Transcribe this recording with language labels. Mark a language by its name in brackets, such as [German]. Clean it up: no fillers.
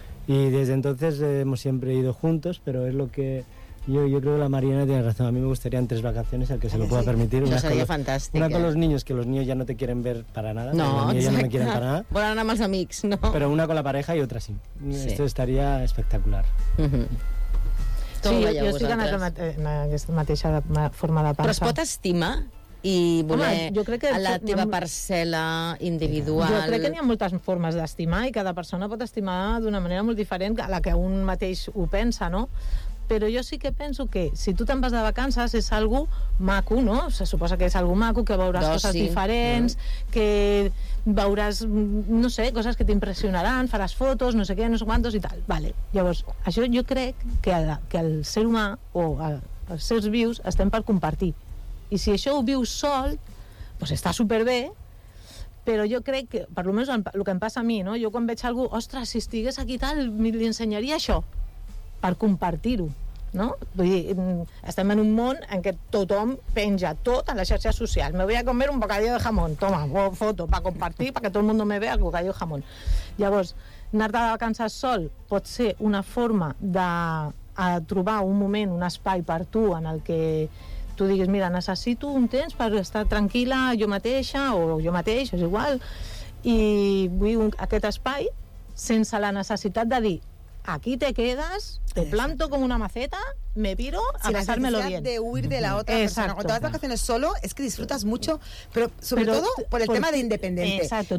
[Spanish] Y desde entonces hemos siempre ido juntos, pero es lo que... Yo creo que la Marina tiene razón. A mí me gustaría en 3 vacaciones al que se lo pueda permitir. Una sería fantástica. Una con los niños, que los niños ya no te quieren ver para nada. No, exacto. Ya no me quieren para nada. Volar a más amics, ¿no? Pero una con la pareja y otra sí. Esto estaría espectacular. [Catalan] Sí, jo estic en aquesta mateixa forma de pensar. Però es pot estimar i voler a la teva parcel·la individual... Jo crec que n'hi ha moltes formes d'estimar i cada persona pot estimar d'una manera molt diferent a la que un mateix ho pensa, no? Però jo sí que penso que si tu te'n vas de vacances és algo maco, no? Se suposa que és algo maco, que veuràs coses diferents, que veuràs, no sé, coses que t'impressionaran, faràs fotos, no sé què, no sé quantos i tal. Vale. Llavors, això jo crec que el ser humà o els seres vius estem per compartir. I si això ho vius sol, doncs està superbé, però jo crec que, per almenys el que em passa a mi, no? Jo quan veig algú, ostres, si estigués aquí tal, li ensenyaria això. Per compartir-ho, no? Vull dir, estem en un món en què tothom penja tot a les xarxes socials. [Spanish] Me voy a comer un bocadillo de jamón. Toma, foto, para compartir, para que todo el mundo me vea el bocadillo de jamón. [Catalan] Llavors, anar-te de vacances sol pot ser una forma de trobar un moment, un espai per tu en el que tu diguis, mira, necessito un temps per estar tranquil·la jo mateixa o jo mateix, és igual. I vull aquest espai sense la necessitat de dir [Spanish] aquí te quedas, te planto como una maceta, me piro a pasármelo bien. Sin necesidad de huir de la otra persona. Exacto. Cuando te vas de vacaciones solo, es que disfrutas mucho, pero sobre todo por el tema de independiente. Exacto,